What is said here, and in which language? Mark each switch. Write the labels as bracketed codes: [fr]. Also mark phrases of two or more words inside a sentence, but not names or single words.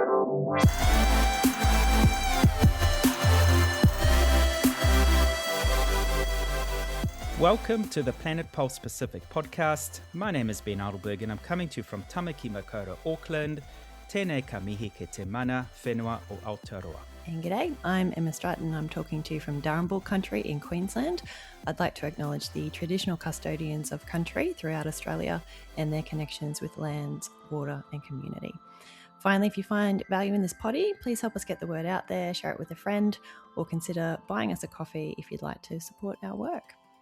[en] Welcome to the Planet Pulse Pacific podcast. My name is Ben Adelberg and I'm coming to you from Tamaki Makaurau, Auckland. [mi] Tēnei ka mihi ke te mana, whenua o Aotearoa. [en] And g'day, I'm Emma Stratton. I'm talking to you from Darrinbal country in Queensland. I'd like to acknowledge the traditional custodians of country throughout Australia and their connections with land, water and community. Finally, if you find value in this potty, please help us get the word out there, share it with a friend, or consider buying us a coffee if you'd like to support our work.